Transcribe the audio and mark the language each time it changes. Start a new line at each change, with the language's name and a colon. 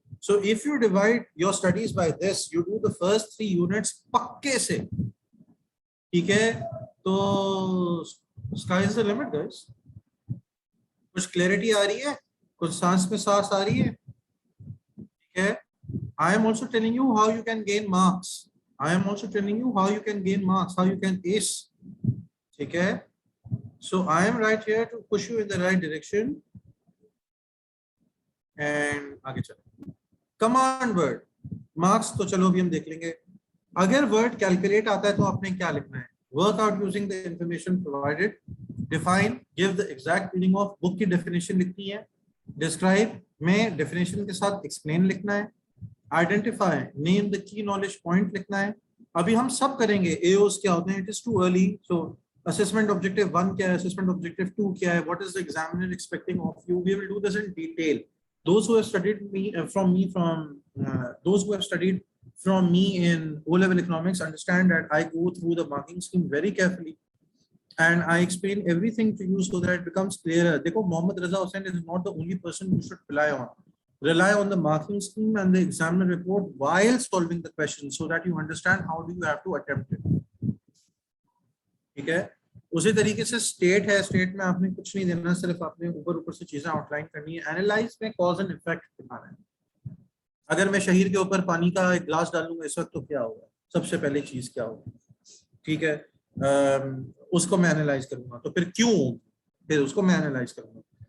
English: so if you divide your studies by this, you do the first 3 units
Hindi: पक्के से. ठीक है? तो
English: Sky is the limit guys.
Hindi: कुछ क्लैरिटी आ रही है? कुछ सांस में सांस आ रही है?
English: Okay. I am also telling you how you can gain marks. I am also telling you how you can gain marks, how you can ace. Okay. So I am right here to push you in the right direction. And
Hindi: आगे चलो.
English: Command word.
Hindi: Marks तो चलो अभी हम देख लेंगे. अगर word calculate आता है तो आपने क्या लिखना है?
English: Work out using the information provided. Define. Give the exact meaning of.
Hindi: Book की definition लिखनी है. Describe में डेफिनेशन के साथ एक्सप्लेन लिखना है. Identify,
English: name the key knowledge point
Hindi: लिखना है। अभी हम सब करेंगे, एओस क्या होते हैं,
English: It is too early. So assessment objective 1 क्या है, assessment objective 2 क्या है, what is the examiner expecting of you, we will do this in detail. Those who have studied those who have studied from me in O-level economics understand that I go through the marking scheme very carefully and I explain everything to you so that it becomes clearer.
Hindi: देखो,
English: Mohammad Raza Hussain is not the only person you should rely on. Rely on the marking scheme and the examiner report while solving the question so that you understand how do you have to attempt it.
Hindi: ठीक है? उसी तरीके से state है, state में आपने कुछ नहीं देना, सिर्फ आपने ऊपर ऊपर से चीजें आउटलाइन करनी है। एनालाइज में कॉज एंड इफेक्ट दिखाना है। अगर मैं शहीर के ऊपर पानी का एक ग्लास डालूंगा इस वक्त तो क्या होगा, सबसे पहले चीज क्या होगी, ठीक है, उसको मैं एनालाइज करूंगा, तो फिर क्यों, फिर उसको मैं एनालाइज करूंगा।